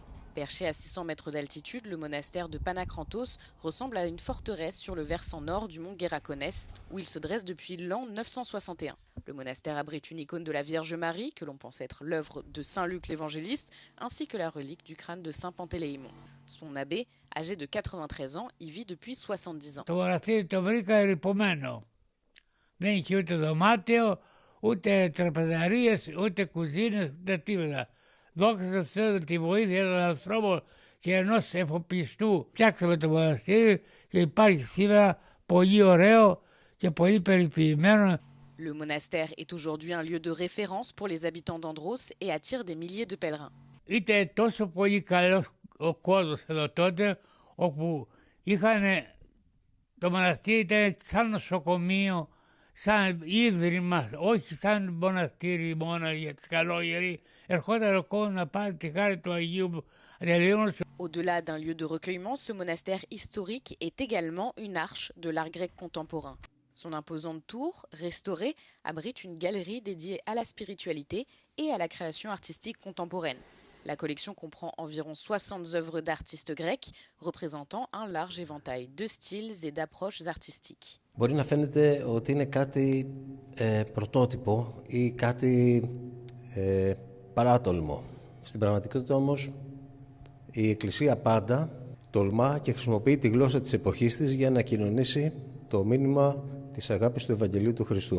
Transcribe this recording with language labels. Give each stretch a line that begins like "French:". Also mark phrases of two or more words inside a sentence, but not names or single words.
French: Perché à 600 mètres d'altitude, le monastère de Panakrantos ressemble à une forteresse sur le versant nord du mont Guérakonès, où il se dresse depuis l'an 961. Le monastère abrite une icône de la Vierge Marie, que l'on pense être l'œuvre de Saint Luc l'évangéliste, ainsi que la relique du crâne de Saint Pantéléïmon. Son abbé, âgé de 93 ans, y vit depuis 70 ans.
Greek: ούτε τραπεζαρίες, ούτε κουζίνες, δεν τίποτα. Δόξα τω τη βοήθεια των ανθρώπων και ενός εφοπλιστού. Φτιάξαμε το μοναστήρι και υπάρχει σήμερα πολύ ωραίο και πολύ περιποιημένο.
French: Le monastère est aujourd'hui un lieu de référence pour les habitants d'Andros et attire des milliers de pèlerins.
Greek: Ήταν τόσο πολύ καλός ο κόσμος εδώ τότε, όπου είχαν το μοναστήρι ήταν σαν νοσοκομείο, σαν ίδρυμα, όχι σαν μοναστήρι μόνο για τις καλόγεροι. Ερχόταν ο κόσμος να πάρει τη χάρη του Αγίου Αντελεήμονος.
French: Au-delà d'un lieu de recueillement, ce monastère historique est également une arche de l'art grec contemporain. Son imposante tour, restaurée, abrite une galerie dédiée à la spiritualité et à la création artistique contemporaine. La collection comprend environ 60 œuvres d'artistes grecs, représentant un large éventail de styles et d'approches artistiques.
Greek: Μπορεί να φαίνεται ότι είναι κάτι πρωτότυπο ή κάτι παράτολμο. Στην πραγματικότητα όμως η Εκκλησία πάντα τολμά και χρησιμοποιεί τη γλώσσα της εποχής της για να κοινωνήσει το μήνυμα της αγάπης του Ευαγγελίου του Χριστού.